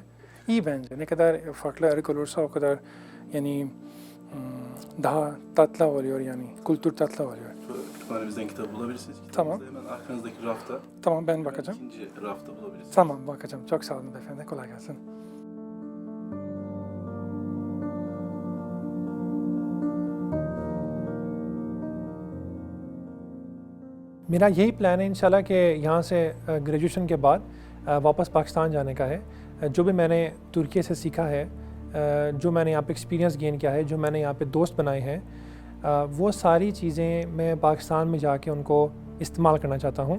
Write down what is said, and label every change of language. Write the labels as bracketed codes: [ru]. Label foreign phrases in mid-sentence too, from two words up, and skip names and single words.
[tr] İyi bence. Ne kadar farklı ırk olursa o kadar yani daha tatlı oluyor yani. Kültür tatlı oluyor. Kütüphanemizden kitap bulabilirsiniz. Tamam. Hemen arkanızdaki rafta. Tamam, ben bakacağım. İkinci rafta bulabilirsiniz. Tamam, bakacağım. Çok sağ olun beyefendi. Kolay gelsin. [ur] میرا یہی پلان ہے انشاءاللہ کہ یہاں سے گریجویشن کے بعد واپس پاکستان جانے کا ہے. جو بھی میں نے ترکیہ سے سیکھا ہے، جو میں نے یہاں پہ [en] experience gain [ur] کیا ہے، جو میں نے یہاں پہ دوست بنائے ہیں، وہ ساری چیزیں میں پاکستان میں جا کے ان کو استعمال کرنا چاہتا ہوں.